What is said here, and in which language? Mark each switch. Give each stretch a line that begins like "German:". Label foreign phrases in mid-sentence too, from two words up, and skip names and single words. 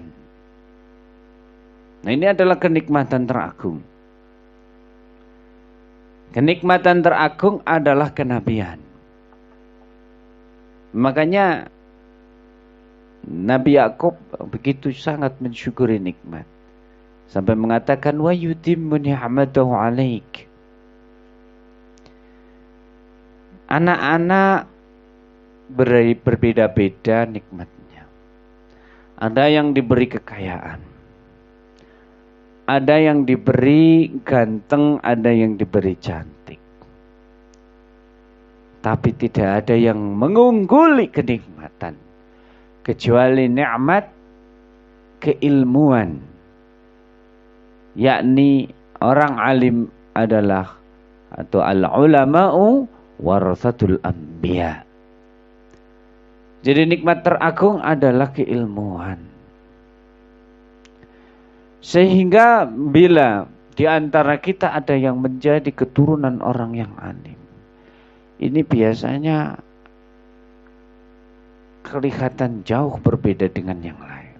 Indonesian: Nah, ini adalah kenikmatan teragung. Kenikmatan teragung adalah kenabian. Makanya Nabi Yakub begitu sangat mensyukuri nikmat, sampai mengatakan
Arabic: ويتم نعمته عليك.
Indonesian: Anak-anak berbeda-beda nikmatnya. Ada yang diberi kekayaan, ada yang diberi ganteng, ada yang diberi cantik. Tapi tidak ada yang mengungguli kenikmatan kecuali nikmat keilmuan, yakni orang alim adalah atau
Arabic: العلماء ورثة الأنبياء.
Indonesian: Jadi nikmat teragung adalah keilmuan. Sehingga bila di antara kita ada yang menjadi keturunan orang yang alim, ini biasanya kelihatan jauh berbeda dengan yang lain.